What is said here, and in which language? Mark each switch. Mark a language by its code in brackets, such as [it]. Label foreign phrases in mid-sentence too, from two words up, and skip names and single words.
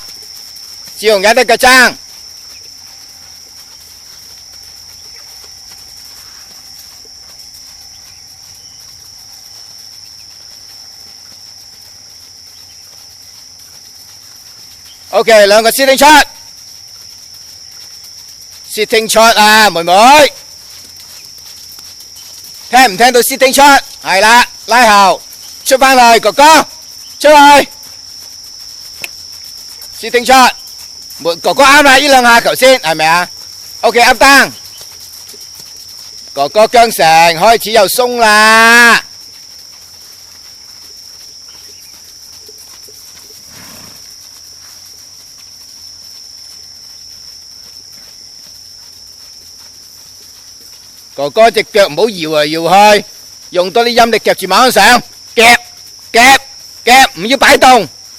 [yue] 志雄有得腳踭。OK， 兩個 [en] sitting shot， sitting shot [yue] 啊，妹妹，聽唔聽到 [en] sitting shot？ [yue] 係啦，拉後，出翻去，哥哥，出去 ， [en] sitting shot， [yue] 哥哥啱啦，呢兩下頭先係咪啊 ？OK， [en] up down， [yue] 哥哥韁繩開始又鬆啦。哥哥隻腳唔好搖嚟搖去，用多啲陰力夾住馬鞍上，夾夾夾，唔要擺動。